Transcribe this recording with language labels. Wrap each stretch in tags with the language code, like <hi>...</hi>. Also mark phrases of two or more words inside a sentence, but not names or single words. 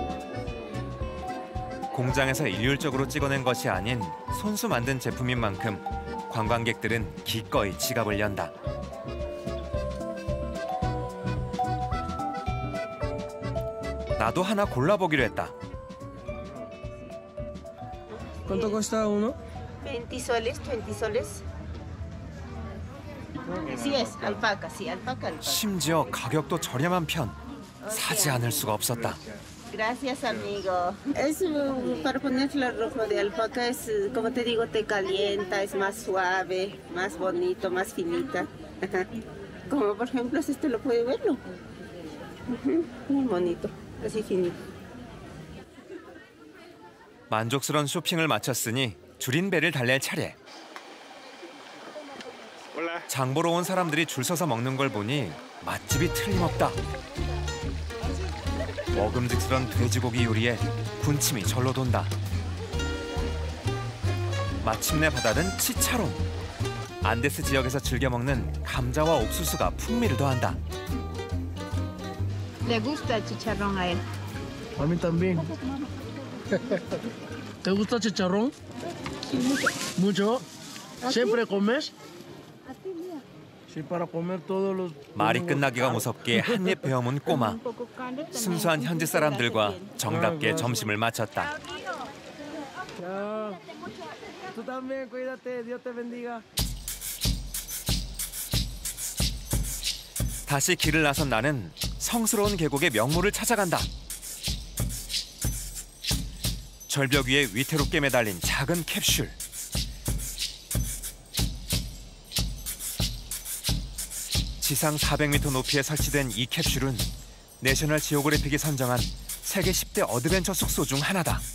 <ko>공장에서 일률적으로 찍어낸 것이 아닌 손수 만든 제품인 만큼 관광객들은 기꺼이 지갑을 연다. 나도 하나 골라보기로 했다.</ko> <es>¿Cuánto cuesta uno? 20 soles, 20 soles. Sí es, alpaca, sí, alpaca, alpaca.</es> <ko>심지어 가격도 저렴한 편. 사지 않을 수가 없었다.</ko> <es>Gracias, amigo. Es para poner la ropa de alpaca, es, como te digo, te calienta, es más suave, más bonito, más finita. Como por ejemplo, este lo puede verlo. Muy bonito, así finito.</es> <ko>만족스러운 쇼핑을 마쳤으니 줄인 배를 달랠 차례. 장 보러 온 사람들이 줄 서서 먹는 걸 보니 맛집이 틀림없다. 먹음직스런 돼지고기 요리에 군침이 절로 돈다. 마침내 받아든 치차롱. 안데스 지역에서 즐겨 먹는 감자와 옥수수가 풍미를 더한다.</ko> <es>Le gusta el chicharrón a él. A mí también. ¿Te gusta chicharrón? ¿Mucho? ¿Siempre comes? Sí, para comer todos los...</es> <ko>말이 끝나기가 무섭게 한 입 베어문 꼬마. 순수한 현지 사람들과 정답게 점심을 마쳤다.</ko> <es>Chao. Tú también, cuídate. Dios te bendiga.</es> <ko>다시 길을 나선 나는 성스러운 계곡의 명물을 찾아간다. 절벽 위에 위태롭게 매달린 작은 캡슐. 지상 400m 높이에 설치된 이 캡슐은 내셔널 지오그래픽이 선정한 세계 10대 어드벤처 숙소 중 하나다.</ko>